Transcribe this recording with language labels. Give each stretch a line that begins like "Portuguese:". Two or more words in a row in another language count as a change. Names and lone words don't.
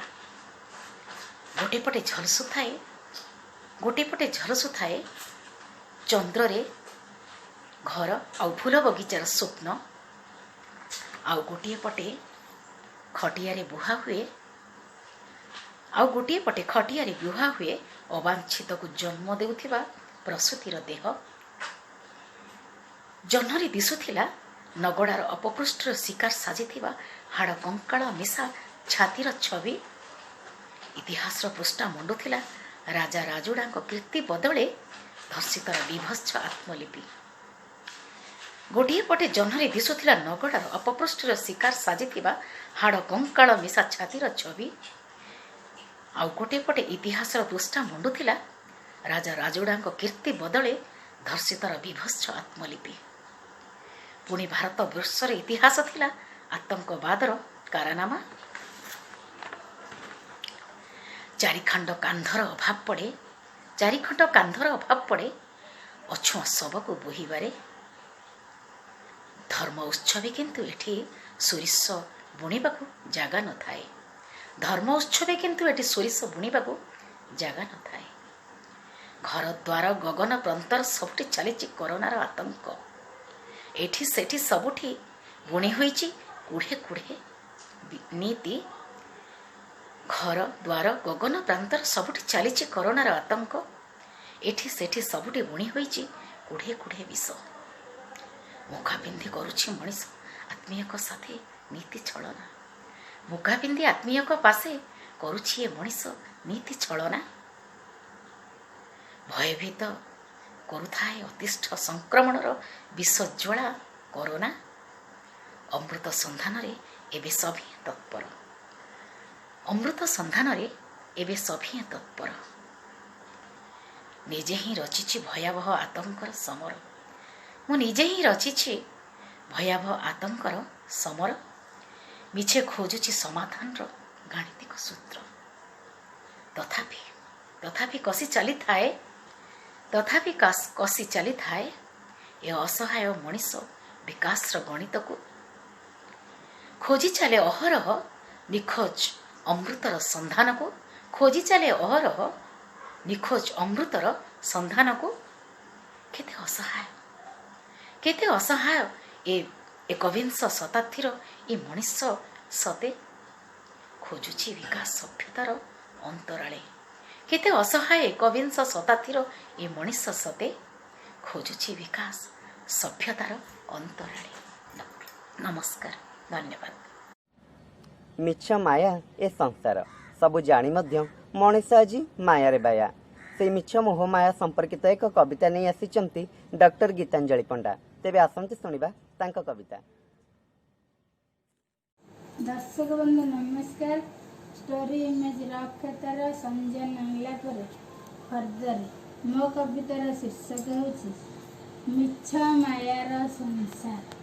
Odia: ଗୋଟେ ପଟେ ଝଲସୁଥାଏ, ଗୋଟେ ପଟେ ଝଲସୁଥାଏ ଚନ୍ଦ୍ରେ ଘର ଆଉ ଫୁଲ ବଗିଚାର ସ୍ୱପ୍ନ, ଆଉ ଗୋଟେ ପଟେ ଖଟିଆରେ ବୁହା ହୁଏ, ଆଉ ଗୋଟେ ପଟେ ଖଟିଆରେ ବୁହା ହୁଏ ଅବାଞ୍ଛିତ କୁ ଜନ୍ମ ଦେଉଥିବା ପ୍ରସୂତିର ଦେହ। ଜହ୍ନରେ ଦିଶୁଥିଲା ନଗଡ଼ାର ଅପପୃଷ୍ଠର ଶିକାର ସାଜିଥିବା ହାଡ଼ କଙ୍କାଳ ମିଶା ଛାତିର ଛବି। ଇତିହାସର ପୃଷ୍ଠା ମୁଣ୍ଡୁଥିଲା ରାଜା ରାଜୁଡ଼ାଙ୍କ କୀର୍ତ୍ତି ବଦଳେ ଧର୍ଷିତର ବିଭତ୍ସ ଆତ୍ମଲିପି। ଗୋଟେ ପଟେ ଜହ୍ନରେ ଦିଶୁଥିଲା ନଗଡ଼ାର ଅପପୃଷ୍ଠର ଶିକାର ସାଜିଥିବା ହାଡ଼ କଙ୍କାଳ ମିଶା ଛାତିର ଛବି। ଆଉ ଗୋଟେ ପଟେ ଇତିହାସର ପୃଷ୍ଠା ମୁଣ୍ଡୁଥିଲା ରାଜା ରାଜୁଡ଼ାଙ୍କ କୀର୍ତ୍ତି ବଦଳେ ଧର୍ଷିତର ବିଭତ୍ସ ଆତ୍ମଲିପି। ପୁଣି ଭାରତ ବର୍ଷର ଇତିହାସ ଥିଲା ଆତଙ୍କବାଦର କାରନାମା। ଚାରିଖଣ୍ଡ କାନ୍ଧର ଅଭାବ ପଡ଼େ, ଚାରିଖଣ୍ଡ କାନ୍ଧର ଅଭାବ ପଡ଼େ ଅଛୁଆ ଶବକୁ ବୋହିବାରେ। ଧର୍ମ ଉତ୍ସବେ କିନ୍ତୁ ଏଠି ସୋରିଷ ବୁଣିବାକୁ ଜାଗା ନ ଥାଏ। ଧର୍ମ ଉତ୍ସବେ କିନ୍ତୁ ଏଠି ସୋରିଷ ବୁଣିବାକୁ ଜାଗା ନ ଥାଏ। ଘର ଦ୍ୱାର ଗଗନ ପ୍ରାନ୍ତର ସବୁଠି ଚାଲିଛି କରୋନାର ଆତଙ୍କ। ଏଠି ସେଠି ସବୁଠି ବୁଣି ହୋଇଛି କୁଢ଼େ କୁଢ଼େ ନୀତି। ଘର ଦ୍ୱାର ଗଗନ ପ୍ରାନ୍ତର ସବୁଠି ଚାଲିଛି କରୋନାର ଆତଙ୍କ। ଏଠି ସେଠି ସବୁଠି ବୁଣି ହୋଇଛି କୁଢ଼େ କୁଢ଼େ ବିଷ। ମୁଖା ପିନ୍ଧି କରୁଛି ମଣିଷ ଆତ୍ମୀୟଙ୍କ ସାଥେ ନୀତି ଛଳନା। ମୁଖା ପିନ୍ଧି ଆତ୍ମୀୟଙ୍କ ପାଶେ କରୁଛି ଏ ମଣିଷ ନୀତି ଛଳନା। ଭୟଭୀତ କରୁଥାଏ ଅତିଷ୍ଠ ସଂକ୍ରମଣର ବିଷଜ୍ୱାଳା କରୋନା। ଅମୃତ ସନ୍ଧାନ ରେ ଏବେ ସଭିଏଁ ତତ୍ପର। ଅମୃତ ସନ୍ଧାନ ରେ ଏବେ ସଭିଏଁ ତତ୍ପର। ନିଜେ ହିଁ ରଚିଛି ଭୟାବହ ଆତଙ୍କର ସମର। ମୁଁ ନିଜେ ହିଁ ରଚିଛି ଭୟାବହ ଆତଙ୍କର ସମର। ମିଛେ ଖୋଜୁଛି ସମାଧାନର ଗାଣିତିକ ସୂତ୍ର। ତଥାପି କଷି ଚାଲି ଥାଏ, ତଥାପି କଷି ଚାଲି ଥାଏ ଏ ଅସହାୟ ମଣିଷ ବିକାଶର ଗଣିତ କୁ। ଖୋଜି ଚାଲେ ଅହରହ ନିଖୋଜ ଅମୃତର ସନ୍ଧାନ କୁ। ଖୋଜି ଚାଲେ ଅହରହ ନିଖୋଜ ଅମୃତର ସନ୍ଧାନ କୁ। କେତେ ଅସହାୟ, କେତେ ଅସହାୟ ଏ ଏକବିଂଶ ଶତାବ୍ଦୀର ଏ ମଣିଷ ସତେ ଖୋଜୁଛି ବିକାଶ ସଭ୍ୟତାର ଅନ୍ତରାଳେ। କେତେ ଅସହାୟ ଏକବିଂଶ ଶତାବ୍ଦୀର ଏ ମଣିଷ ସତେ ଖୋଜୁଛି ବିକାଶ ସଭ୍ୟତାର ଅନ୍ତରାଳେ। ନମସ୍କାର, ଧନ୍ୟବାଦ। ମିଛ ମାୟା ଏ ସଂସାର ସବୁ ଜାଣି ମଧ୍ୟ ମଣିଷ ଆଜି ମାୟା ରେ ବାୟା। ସେ ମିଛ ମୋହମାୟା ସମ୍ପର୍କିତ ଏକ କବିତା ନେଇ ଆସି ଡକ୍ଟର ଗୀତାଞ୍ଜଳି ପଣ୍ଡା। ତେବେ ଆସନ୍ତୁ ଶୁଣିବା ତାଙ୍କ କବିତା। ଦର୍ଶକ ବନ୍ଧୁ ନମସ୍କାର।
English: story image
Odia: ରକ୍ଷତାର ସଞ୍ଜୟ ନାଙ୍ଗଲା ପର ଫର୍ଦର ମୋ କବିତାର ଶୀର୍ଷକ ହେଉଛି ମିଛ ମାୟାର ସଂସାର।